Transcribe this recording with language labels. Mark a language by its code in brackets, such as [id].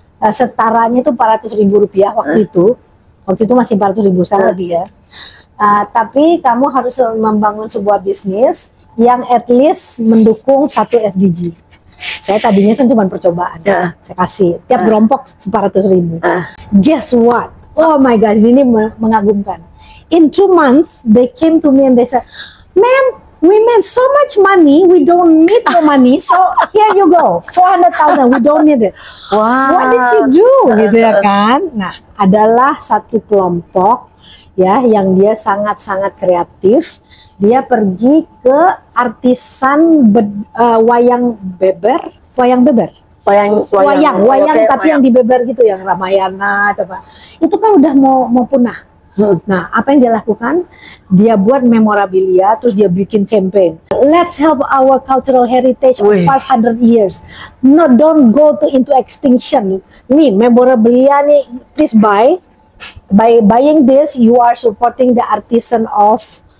[id] Setaranya itu 400.000 rupiah waktu itu. Waktu itu masih 400.000 sekarang lebih ya. Tapi kamu harus membangun sebuah bisnis yang at least mendukung satu SDG. Saya tadinya kan cuma percobaan. Saya kasih tiap kelompok 400.000. [en] Guess what? Oh my gosh, ini mengagumkan. In 2 months, they came to me and they said, "Ma'am, we made so much money, we don't need the money, so here you go, 400,000, we don't need it." Wow. What did you do? Gitu ya kan. [id] Nah, adalah satu kelompok ya yang dia sangat-sangat kreatif. Dia pergi ke artisan wayang beber, tapi yang dibeber gitu, yang Ramayana coba. Itu kan udah mau punah. Nah, apa yang dia lakukan? Dia buat memorabilia, terus dia bikin campaign. [en] Let's help our cultural heritage of 500 years. No, don't go into extinction. Nih, memorabilia nih, please buy. By buying this, you are supporting the artisan of